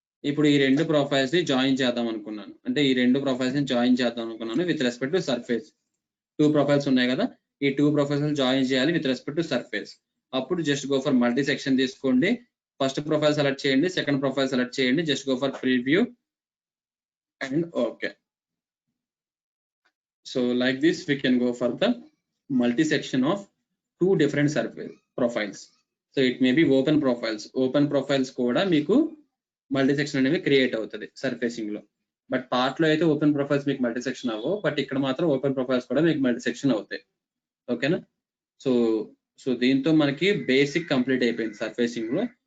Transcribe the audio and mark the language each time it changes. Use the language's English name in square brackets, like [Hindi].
[Telugu] ఇప్పుడు ఈ రెండు ప్రొఫైల్స్ ని జాయిన్ చేద్దాం అనుకున్నాను, అంటే ఈ రెండు ప్రొఫైల్స్ ని జాయిన్ చేద్దాం అనుకున్నాను with respect to surface. 2 profiles ఉన్నాయి కదా, ఈ 2 ప్రొఫైల్స్ జాయిన్ చేయాలి విత్ రెస్పెక్ట్ టు సర్ఫేస్. అప్పుడు just go for multi section తీసుకోండి, ఫస్ట్ ప్రొఫైల్ సెలెక్ట్ చేయండి, సెకండ్ ప్రొఫైల్ సెలెక్ట్ చేయండి, just go for preview and okay. [English] So like this we can go for the multi section of 2 different surface profiles. So it may be open profiles [Telugu] కూడా మీకు multi section అనేవి create అవుతుంది surfacing లో. But part లో అయితే open profiles మీకు multi section అవ్వవు, but ఇక్కడ మాత్రం ఓపెన్ ప్రొఫైల్స్ కూడా మీకు మల్టీ సెక్షన్ అవుతాయి. ఓకేనా. సో దీంతో మనకి బేసిక్ కంప్లీట్ అయిపోయింది సర్ఫేసింగ్ లో.